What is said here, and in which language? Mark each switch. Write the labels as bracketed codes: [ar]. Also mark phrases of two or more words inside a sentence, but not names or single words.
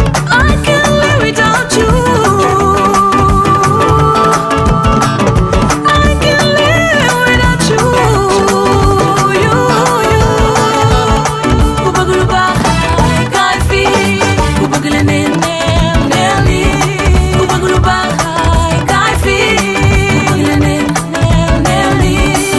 [en] I can't live without you. I can't live without you. You, you. [wo] Ku bëgg lu baax, kaay fii. Ku bëgg leneen, neel, neel nii. Ku bëgg lu baax, kaay fii. Ku bëgg leneen. Neel nii.